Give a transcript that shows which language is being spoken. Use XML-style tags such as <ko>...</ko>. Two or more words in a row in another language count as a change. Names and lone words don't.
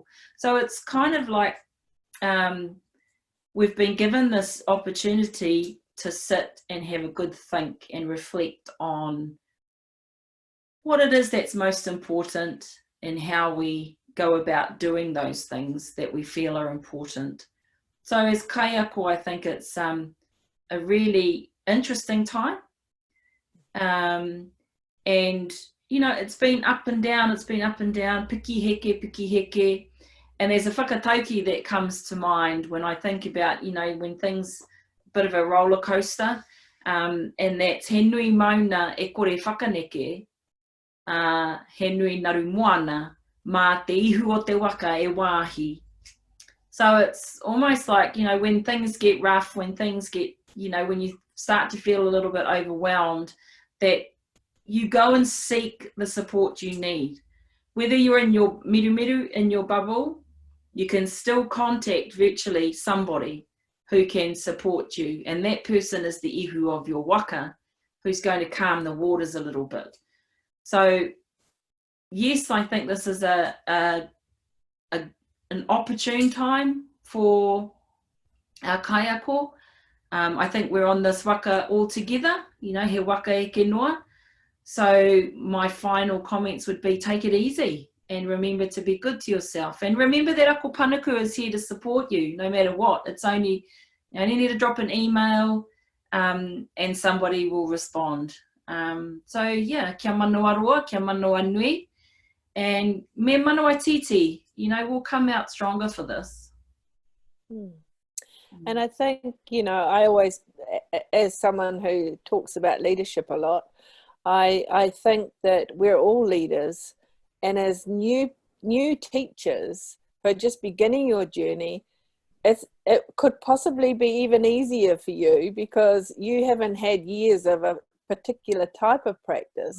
<en>So it's kind of like we've been given this opportunity to sit and have a good think and reflect on what it is that's most important and how we go about doing those things that we feel are important. So as kaiako, I think it's a really interesting time. And, it's been up and down,</en> <mi>piki heke.</mi> <en>And there's a whakatauki that comes to mind when I think about, when things, a bit of a roller coaster, and that's</en> <mi>he nui mauna e kore whakaneke, he nui naru moana, mā te ihu o te waka e wāhi.</mi> <en>So it's almost like, when things get rough, when things get, when you start to feel a little bit overwhelmed, that you go and seek the support you need. Whether you're in your miru, in your bubble, you can still contact virtually somebody who can support you. And that person is the ihu of your waka, who's going to calm the waters a little bit. So yes, I think this is an opportune time for our kaiako. I think we're on this waka all together,</en> <mi>he waka e ke noa.</mi> <en>So my final comments would be, take it easy and remember to be good to yourself. And remember that Ako Panuku is here to support you no matter what. It's only, you only need to drop an email and somebody will respond. So yeah,</en> <mi>kia manoa roa, kia manoa nui. And me manoa titi,</mi> <en>we'll come out stronger for this. And I think, I always, as someone who talks about leadership a lot, I think that we're all leaders, and as new teachers who are just beginning your journey, it could possibly be even easier for you because you haven't had years of a particular type of practice.</en>